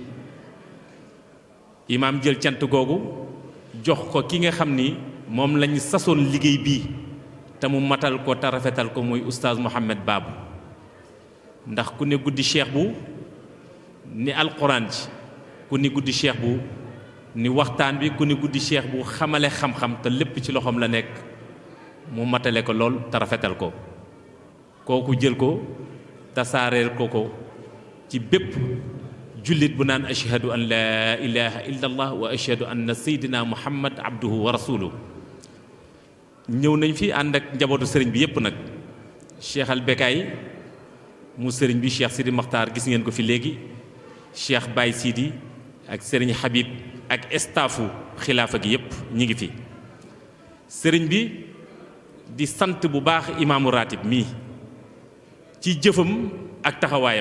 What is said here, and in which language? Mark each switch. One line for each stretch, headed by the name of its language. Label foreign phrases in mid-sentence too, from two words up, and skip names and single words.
Wolof: imaam jël cant googu jox ko ki nga xam ni moom lañ sasoon liggéey bii te mu matal ko te rafetal ko muy oustaz Mouhamed Babou ndax ku ne guddi cheikh bu ni alquran ji ku ni guddi cheikh bu ni waxtaan bi ku ni guddi cheikh bu xamale xam-xam te lépp ci loxoom la nekk mu matale ko lool te rafetal ko kooku jël ko tasaareel ko ci bépp jullit bu naan
Arabic: أشهد أن لا إله إلا الله وأشهد أن سيدنا محمدا عبده ورسوله
Wolof: ñëw nañ fi ànd ak njabootu sëriñ bi yépp nag cheikh al Bekaay mu sëriñ bi cheikh Sidi Makhtar gis ngeen ko fi léegi cheikh Baye Sidi ak sëriñ Habib ak staffu xilaafa gi yépp ñi ngi fi sëriñ bi di sant bu baax imaamu ratib mii ci jëfam ak taxawaayam